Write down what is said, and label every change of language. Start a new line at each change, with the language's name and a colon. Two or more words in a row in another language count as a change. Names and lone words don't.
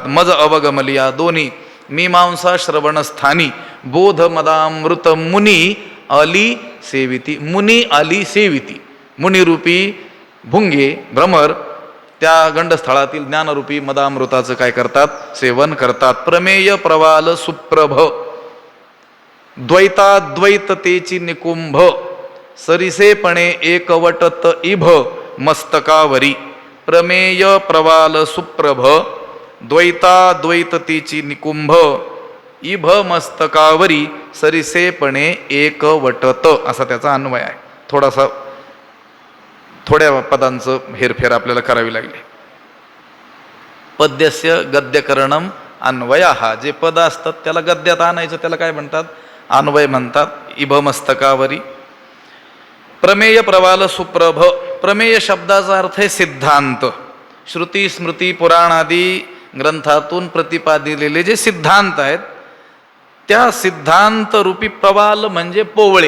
Marathi: मज अवगमलिया दोन्ही मीमांसा श्रवणस्थानी बोध मदामृत मुनी अली सेविती. मुनी अली सेविती. मुनिरूपी भुंगे भ्रमर त्या गंडस्थळातील ज्ञानरूपी मदामृताचं काय करतात? सेवन करतात. प्रमेय प्रवाल सुप्रभ द्वैताद्वैततेची निकुंभ सरिसेपणे एकवटत इभ मस्तकावरी. प्रमेय प्रवाल सुप्रभ द्वैताद्वैततेची निकुंभ इभ मस्तकावरी सरिसेपणे एकवटत, असा त्याचा अन्वय आहे. थोड्या पदांचं हेरफेर आपल्याला करावी लागली.
Sanskrit: पद्यस्य गद्यकरणम अन्वयः.
Marathi: जे पद असतात त्याला गद्यात आणायचं त्याला काय म्हणतात? अन्वय म्हणतात. इभ मस्तकावरी. प्रमेय प्रवाल सुप्रभ. प्रमेय शब्दाचा अर्थ आहे सिद्धांत. श्रुती स्मृती पुराणादी ग्रंथातून प्रतिपादिलेले जे सिद्धांत आहेत त्या सिद्धांत रूपी प्रवाल म्हणजे पोवळे.